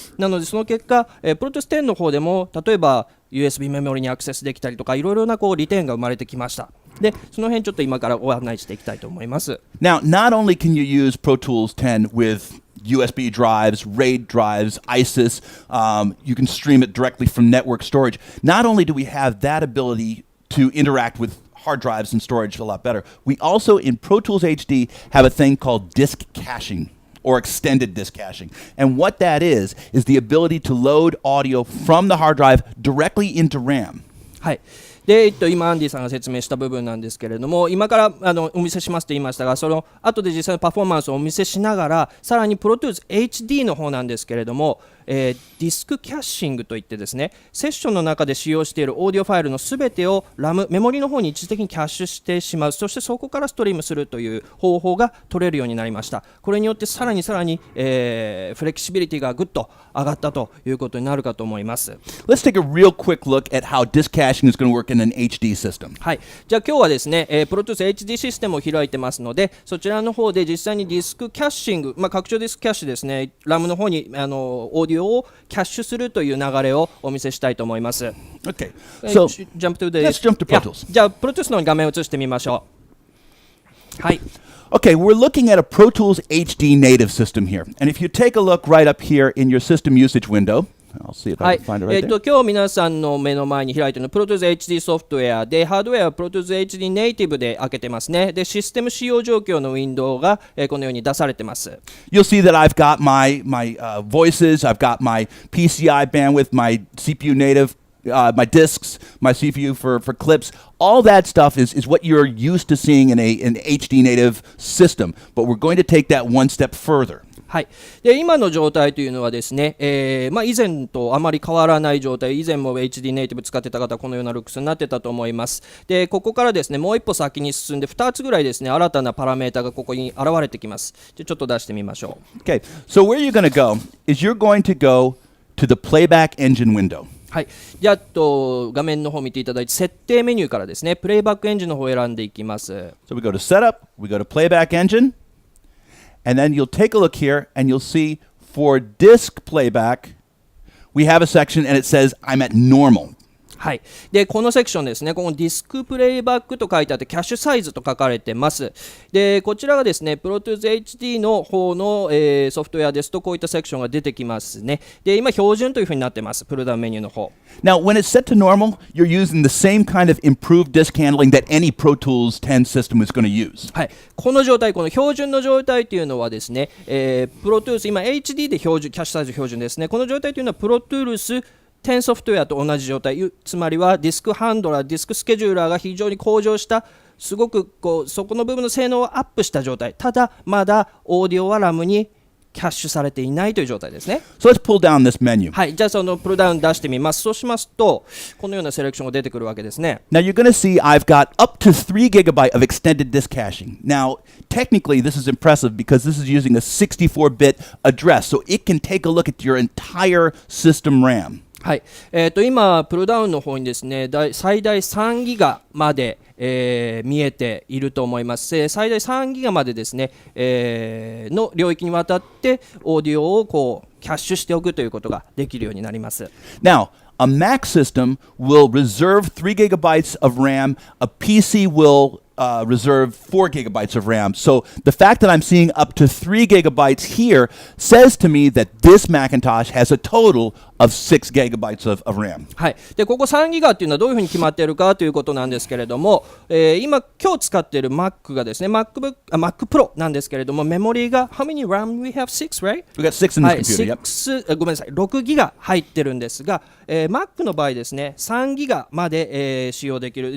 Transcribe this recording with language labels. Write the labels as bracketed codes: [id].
[ja] なのでその結果、Pro Tools 10の方でも例えば USB メモリにアクセスできたりとかいろいろな利点が生まれてきました。でその辺ちょっと今からご案内していきたいと思います。 [en] Now, not only can you use Pro Tools 10 with USB drives, RAID drives, ISIS. You can stream it directly from network storage. Not only do we have that ability to interact with hard drives and storage a lot better, we also in Pro Tools HD have a thing called disk caching or extended disk caching. And what that is the ability to load audio from the hard drive directly into RAM. [ja] はい。で今アンディさんが説明した部分なんですけれども、今からお見せしますと言いましたが、その後で実際のパフォーマンスをお見せしながら、さらに Pro Tools HD の方なんですけれども、ディスクキャッシングといってですね、セッションの中で使用しているオーディオファイルのすべてをメモリの方に一時的にキャッシュしてしまう、そしてそこからストリームするという方法が取れるようになりました。これによってさらに、フレキシビリティがぐっと上がったということになるかと思います。 [en] Let's take a real quick look at how disk caching is going to work in an HD system. [ja] はい、じゃあ今日はですね、Pro Tools HD システムを開いてますので、そちらの方で実際にディスクキャッシング、拡張ディスクキャッシュですね、RAM の方にオーディオをキャッシュするという流れをお見せしたいと思います。 [en] Okay, so jump to the, let's jump to Pro Tools. [ja] じゃあ Pro Tools の画面を映してみましょう。はい。 [en] Okay, we're looking at a Pro Tools HD native system here. And if you take a look right up here in your system usage window, I'll see if I can find it right there. [ja] 今日皆さんの目の前に開いているのは Pro Tools HD ソフトウェアで、ハードウェアは Pro Tools HD ネイティブで開けてますね。で、システム使用状況のウィンドウが、このように出されてます。 [en] You'll see that I've got my voices, I've got my PCI bandwidth, my CPU native, my disks, my CPU for clips. All that stuff is what you're used to seeing in an HD native system. But we're going to take that one step further. [ja] はい、で今の状態というのはですね、以前とあまり変わらない状態、以前も HD ネイティブ使ってた方はこのようなルックスになってたと思います。でここからですね、もう一歩先に進んで2つぐらいですね、新たなパラメータがここに現れてきます。じゃちょっと出してみましょう。 [en] Okay, so where you're going to go is you're going to go to the playback engine window. [ja] はい、じゃあ画面の方を見ていただいて、設定メニューからですね、プレイバックエンジンの方を選んでいきます。 [en] So we go to setup, we go to playback engine, and then you'll take a look here and you'll see for disk playback, we have a section and it says I'm at normal. [ja] はい、でこのセクションですね、このディスクプレイバックと書いてあって、キャッシュサイズと書かれてます。でこちらがですね、Pro Tools HD の方の、ソフトウェアですと、こういったセクションが出てきますね。で今、標準というふうになってます、プルダウンメニューの方。 [en] Now, when it's set to normal, you're using the same kind of improved disk handling that any Pro Tools 10 system is going to use. [ja] はい、この状態、この標準の状態というのはですね、Pro Tools、今 HD で標準、キャッシュサイズ標準ですね。この状態というのは Pro Tools 10ソフトウェアと同じ状態、つまりはディスクハンドラー、ディスクスケジューラーが非常に向上した、すごくそこの部分の性能をアップした状態。ただまだオーディオは RAM にキャッシュされていないという状態ですね。 [en] So let's pull down this menu. [ja] はい、じゃあそのプルダウン出してみます。そうしますとこのようなセレクションが出てくるわけですね。 [en] Now you're going to see I've got up to 3 gigabyte of extended disk caching. Now, technically this is impressive because this is using a 64-bit address, so it can take a look at your entire system RAM. [ja] はい、今プルダウンの方にですね、最大3ギガまで、見えていると思います。最大3ギガまでですね、の領域にわたってオーディオをキャッシュしておくということができるようになります。 [en] Now, a Mac system will reserve 3 gigabytes of RAM. A PC will reserve 4 gigabytes of RAM. So the fact that I'm seeing up to 3 gigabytes here says to me that this Macintosh has a total of 6 gigabytes of RAM. [ja] はい、でここ3ギガっていうのはどういうふうに決まっているかということなんですけれども、今日使っている Mac がですね Mac Pro なんですけれども、メモリーが [en] How many RAM we have? 6, right? We got 6 in this computer. [ja] 6、ごめんなさい、6ギガ入ってるんですが、Mac の場合ですね3ギガまで、使用できる。